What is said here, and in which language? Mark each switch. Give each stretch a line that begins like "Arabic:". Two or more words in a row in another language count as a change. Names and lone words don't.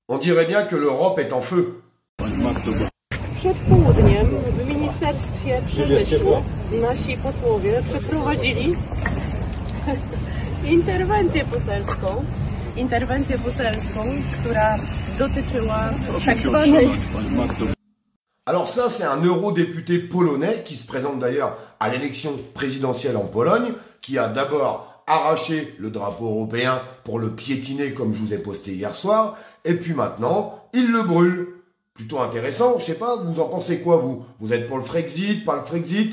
French: On dirait bien que l'Europe est en feu.
Polish: Przed południem w Ministerstwie Przemysłu nasi posłowie przeprowadzili interwencję poselską, która dotyczyła tak zwanej...
French: Alors ça, c'est un eurodéputé polonais qui se présente d'ailleurs à l'élection présidentielle en Pologne, qui a d'abord arraché le drapeau européen pour le piétiner comme je vous ai posté hier soir, et puis maintenant, il le brûle. Plutôt intéressant, je sais pas, vous en pensez quoi vous? Vous êtes pour le Frexit, pas le Frexit?